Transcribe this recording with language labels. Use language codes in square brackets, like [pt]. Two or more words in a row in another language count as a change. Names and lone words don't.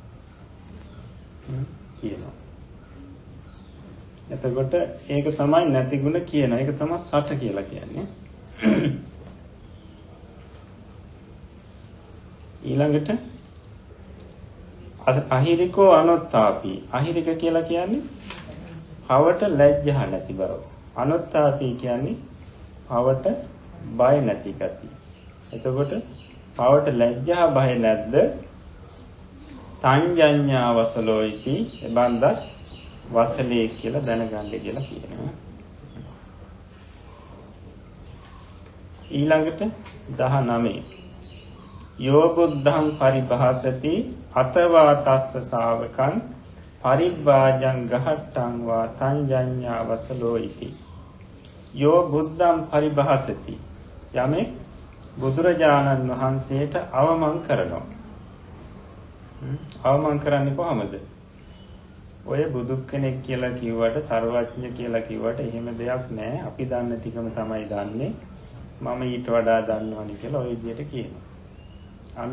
[si] එතකොට ඒක තමයි නැති ගුණ කියන එක තමයි සට කියලා කියන්නේ ඊළඟට [pi] අහිරිකෝ අනොත්තාපි [si] අහිරික කියලා කියන්නේ පවට ලැජ්ජා නැති බව අනොත්තාපි කියන්නේ පවට බය නැති ගතිය එතකොට පවට ලැජ්ජා බය නැද්ද [pi] තංජඤ්ඤා වසලෝයිති [si] එබන්ද වසලේ කියලා දැනගන්න කියලා කියනවා ඊළඟට [pi] 19 යෝ බුද්ධං පරිභාසති අතවා තස්ස ශාවකං පරිභාජං ගහට්ටං වා තංජඤ්ඤා වසලෝ ඉති යෝ බුද්ධං පරිභාසති [si] යමෙක් බුදුරජාණන් වහන්සේට අවමන් කරනවා අවමන් කරන්නේ කොහමද ඔය බුදු කෙනෙක් කියලා කිව්වට සර්වඥ කියලා කිව්වට එහෙම දෙයක් නැහැ අපි දන්න ටිකම තමයි දන්නේ මම ඊට වඩා දන්නවනි කියලා ওই විදිහට කියනවා අන්න